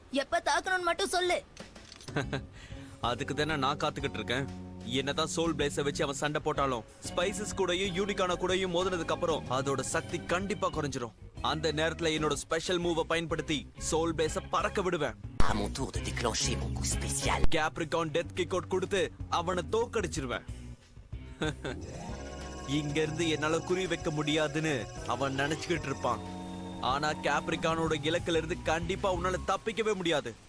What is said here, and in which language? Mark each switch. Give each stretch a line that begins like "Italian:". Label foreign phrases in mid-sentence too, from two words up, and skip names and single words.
Tamil: எப்ப தாக்கணும்னு மட்டும் சொல்லு. அதுக்கு தானே நான் காத்துக்கிட்டு இருக்கேன். என்னதான் சோல் பிளேஸை வச்சு அவன் சண்டை போட்டாலும் ஸ்பைசஸ் கூடயும் யூனிகான கூடயும் மோதினதுக்கு அப்புறம் அதோட சக்தி கண்டிப்பா குறைஞ்சிரும். அந்த நேரத்துல என்னோட ஸ்பெஷல் மூவ பயன்படுத்தி சோல் பிளேஸை பறக்க விடுவேன்.
French: À mon tour de déclencher mon coup spécial.
Tamil: கேப்ரிகான் டெத் கிக் அவுட் கொடுத்து அவனை தோக்கடிச்சிருவேன். இங்க இருந்து என்னால குறி வைக்க முடியாதுன்னு அவன் நினைச்சுக்கிட்டு இருப்பான். ஆனா கேப்ரிகானோட இலக்குல இருந்து கண்டிப்பா உன்னால தப்பிக்கவே முடியாது.